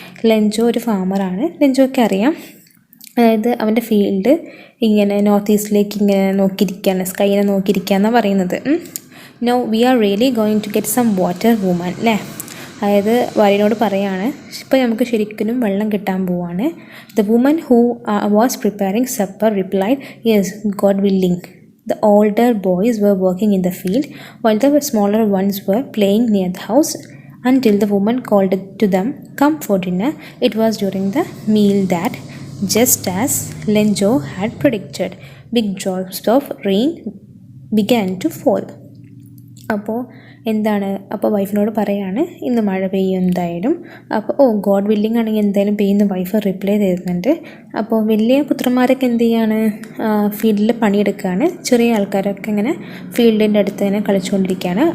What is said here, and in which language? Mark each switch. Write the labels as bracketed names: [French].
[Malayalam] ലെൻജോ ഒരു ഫാമറാണ്. ലെൻജോയ്ക്ക് അറിയാം, അതായത് അവൻ്റെ ഫീൽഡ് ഇങ്ങനെ നോർത്ത് ഈസ്റ്റിലേക്ക് ഇങ്ങനെ നോക്കിയിരിക്കുകയാണ്, സ്കൈനെ നോക്കിയിരിക്കുക എന്നാണ് പറയുന്നത്. [English] no we are really going to get some water woman [Malayalam] അല്ലേ. അതായത് ഭാര്യനോട് പറയാണ്, ഇപ്പോൾ നമുക്ക് ശരിക്കും വെള്ളം കിട്ടാൻ പോവാണ്. [English] The woman who was preparing supper replied, yes God willing. The older boys were working in the field while the smaller ones were playing near the house until the woman called to them, come for dinner. It was during the meal that, just as Lenjo had predicted, big drops of rain began to fall. [Malayalam] അപ്പോൾ എന്താണ്, അപ്പോൾ വൈഫിനോട് പറയാണ് ഇന്ന് മഴ പെയ്യും എന്തായാലും. അപ്പോൾ God willing ആണെങ്കിൽ എന്തായാലും പെയ്യുന്ന വൈഫ് റിപ്ലൈ തരുന്നുണ്ട്. അപ്പോൾ വലിയ പുത്രന്മാരൊക്കെ എന്ത് ചെയ്യാണ്, ഫീൽഡിൽ പണിയെടുക്കുകയാണ്. ചെറിയ ആൾക്കാരൊക്കെ ഇങ്ങനെ ഫീൽഡിൻ്റെ അടുത്ത് ഇങ്ങനെ കളിച്ചുകൊണ്ടിരിക്കുകയാണ്.